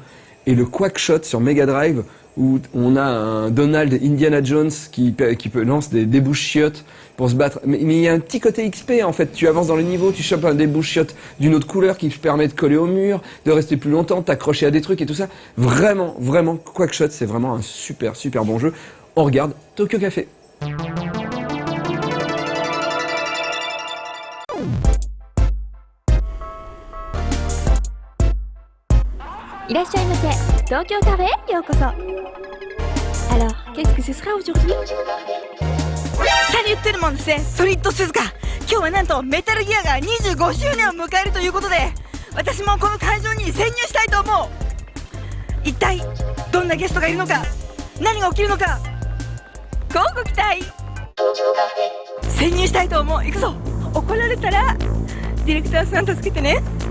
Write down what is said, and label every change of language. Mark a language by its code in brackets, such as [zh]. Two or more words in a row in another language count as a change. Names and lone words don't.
[fr] Et le Quackshot sur Mega Drive, où on a un Donald Indiana Jones qui lance des bouches-chiottes pour se battre. Mais il y a un petit côté XP en fait. Tu avances dans les niveaux, tu chopes des bouches-chiottes d'une autre couleur qui te permet de coller au mur, de rester plus longtemps, t'accrocher à des trucs et tout ça. Vraiment, vraiment, Quackshot, c'est vraiment un super, super bon jeu. On regarde Tokyo Café. [ja] いらっしゃいませ。東京カフェへようこそ。 [fr] Alors, qu'est-ce que ce sera aujourd'hui? [ja] さに言ってるもんですね。ソリッド鈴鹿、今日はなんとメタルギアが25周年を迎えるということで、私もこの会場に潜入したいと思う。一体どんなゲストがいるのか、何が起きるのか、乞うご期待。潜入したいと思う。行くぞ。怒られたらディレクターさん助けてね。